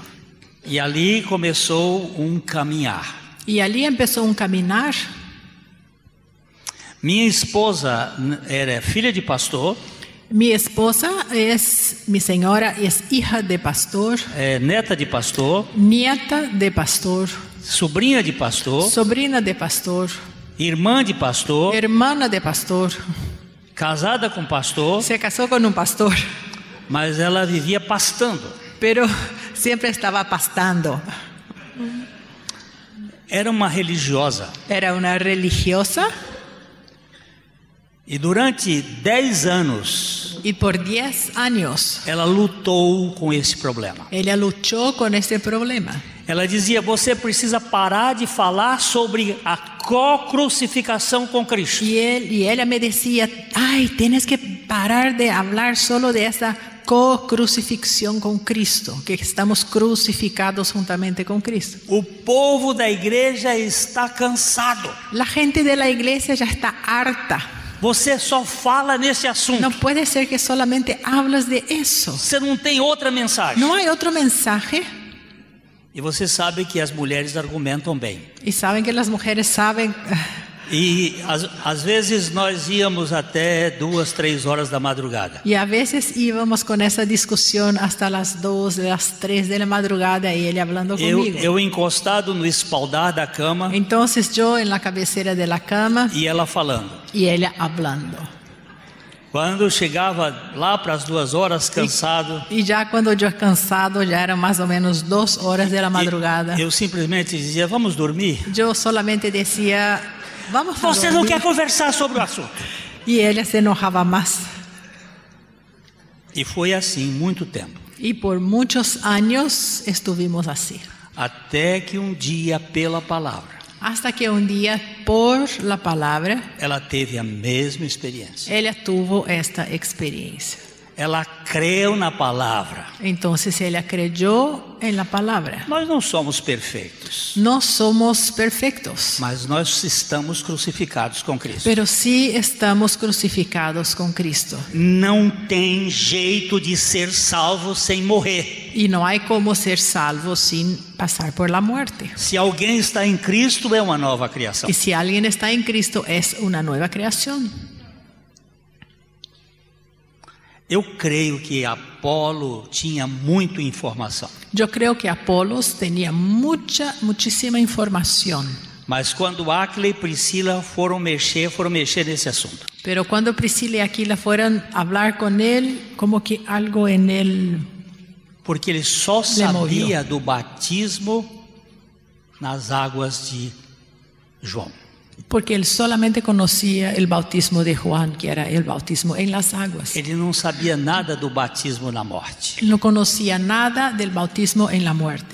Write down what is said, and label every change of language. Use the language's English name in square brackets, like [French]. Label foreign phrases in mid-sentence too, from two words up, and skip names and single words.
[Portuguese] E ali começou caminhar. [Spanish] Y allí empezó un caminar. [Portuguese] Minha esposa era filha de pastor, [Spanish] Mi esposa mi señora es hija de pastor, [Portuguese] neta de pastor, [Spanish] nieta de pastor, [Portuguese] sobrinha de pastor, [Spanish] sobrina de pastor, [Portuguese] irmã de pastor, [Spanish] hermana de pastor. [Portuguese] casada com pastor, [Spanish] Se casó con un pastor, [Portuguese] mas ela vivia pastando. [Spanish] pero siempre estaba pastando. [Portuguese] Era uma religiosa. [Spanish] Era una religiosa [Portuguese] E durante 10 anos, [Spanish] y por 10 años [Portuguese] ela lutou com esse problema. [Spanish] ella luchó con este problema. [Portuguese] Ela dizia: você precisa parar de falar sobre a co-crucificação com Cristo. [Spanish] Y ella me decía: ay, tienes que parar de hablar solo de esa co-crucifixión con Cristo, que estamos crucificados juntamente con Cristo. [Portuguese] O povo da igreja está cansado. [Spanish] La gente de la iglesia ya está harta. [Portuguese] Você só fala nesse assunto. [Spanish] No puede ser que solamente hablas de eso. [Portuguese] Você não tem outra mensagem. [Spanish] No hay otro mensaje. [Portuguese] E você sabe que as mulheres argumentam bem. [Spanish] Y saben que las mujeres saben. [Portuguese] E às vezes nós íamos até 2, 3 horas da madrugada. [Spanish] Y a veces íbamos con esa discusión hasta las 2, las 3 de la madrugada y él hablando conmigo. [Portuguese] Eu encostado no espaldar da cama [Spanish] Entonces yo en la cabecera de la cama [Portuguese] e ela falando. [Spanish] y ella hablando. [Portuguese] Quando chegava lá para as 2 horas, cansado, [Spanish] Y ya cuando yo cansado, ya eran más o menos 2 horas de la madrugada. [Portuguese] eu simplesmente dizia: vamos dormir. [Spanish] Yo solamente decía: vamos a [Portuguese] Você não [Spanish] dormir. [Portuguese] quer conversar sobre o assunto. [Spanish] Y ella se enojaba más. [Portuguese] E foi assim muito tempo. [Spanish] Y por muchos años estuvimos así. [Portuguese] Até que um dia, pela palavra, [Spanish] Hasta que un día, por la palabra, [Portuguese] ela teve a mesma experiência. [Spanish] ella tuvo esta experiencia. [Portuguese] Ela creu na palavra. [Spanish] Entonces ella creyó en la palabra. [Portuguese] Nós não somos perfeitos, [Spanish] No somos perfectos, [Portuguese] mas nós estamos crucificados com Cristo. [Spanish] pero sí estamos crucificados con Cristo. [Portuguese] Não tem jeito de ser salvo sem morrer. [Spanish] Y no hay como ser salvo sin pasar por la muerte. [Portuguese] Se alguém está em Cristo, é uma nova criação. [Spanish] Y si alguien está en Cristo, es una nueva creación. [Portuguese] Eu creio que Apolo tinha muita informação. [Spanish] Yo creo que Apolos tenía muchísima información. [Portuguese] Mas quando Áquila e Priscila foram mexer nesse assunto. [Spanish] Pero cuando Priscila y Aquila fueron a hablar con él, como que algo en él, [Portuguese] Porque ele só [Spanish] movió. [Portuguese] sabia do batismo nas águas de João. [Spanish] porque él solamente conocía el bautismo de Juan, que era el bautismo en las aguas. [Portuguese] Ele não sabia nada do batismo na morte. [Spanish] Él no conocía nada del bautismo en la muerte.